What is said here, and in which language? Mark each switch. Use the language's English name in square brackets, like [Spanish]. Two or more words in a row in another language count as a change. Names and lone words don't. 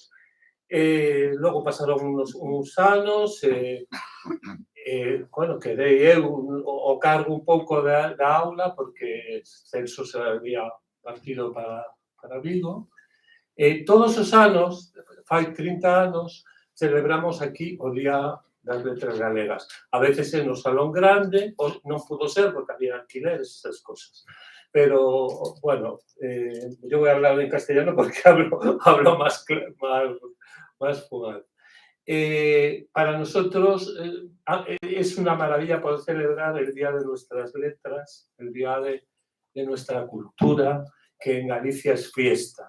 [Galician] Logo pasaron uns anos, bueno, quedei eu o cargo un pouco da aula, porque Celso [Spanish] se había partido [Galician] para Vigo. Todos os anos, fai 30 anos, celebramos aquí o Día das Letras Galegas. A veces é no Salón Grande, non pudo ser porque había alquileres, esas cosas. [Spanish] Pero, bueno, yo voy a hablar en castellano porque hablo más fugaz. Para nosotros es una maravilla poder celebrar el Día de nuestras letras, el Día de nuestra cultura, que en Galicia es fiesta.